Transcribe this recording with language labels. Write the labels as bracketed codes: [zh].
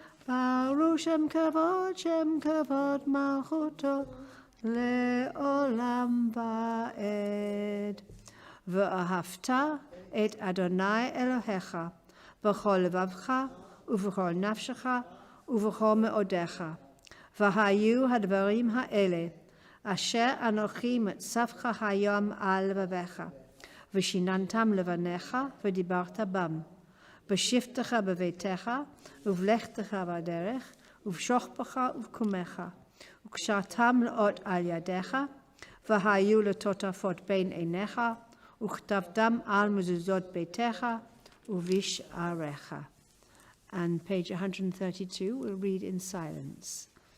[he] Baruch Shem Kavod, Malchuto, Leolam Va'ed. Ve'ahavta et Adonai Elohecha, b'chol levavcha, ובכל נפשך ובכל מאודיך. והיו הדברים האלה אשר אנוכי מצווך היום על לבביך, ושיננתם לבניך ודיברת בם, בשבתך בביתך ובלכתך בדרך, ובשוכבך ובקומך, וקשרתם לאות על ידיך, והיו לטוטפות בין עיניך, וכתבתם על מזוזות ביתך ובשעריך. [en] And page 132, we'll read in silence.